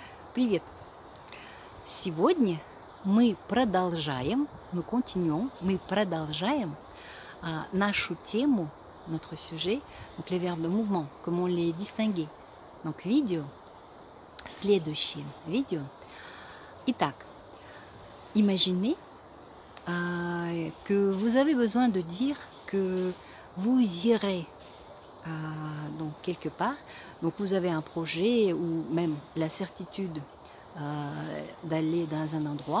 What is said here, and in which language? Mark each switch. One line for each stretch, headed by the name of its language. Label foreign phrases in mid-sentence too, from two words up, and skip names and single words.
Russian: Привет! Сегодня мы продолжаем, мы продолжаем нашу тему,
French: notre sujet, donc les verbes de mouvement, comment les distinguer.
Russian: Donc видео, следующее видео. Итак,
French: imaginez que vous avez besoin de dire que vous irez donc quelque part. Donc vous avez un projet ou même la certitude d'aller dans un endroit.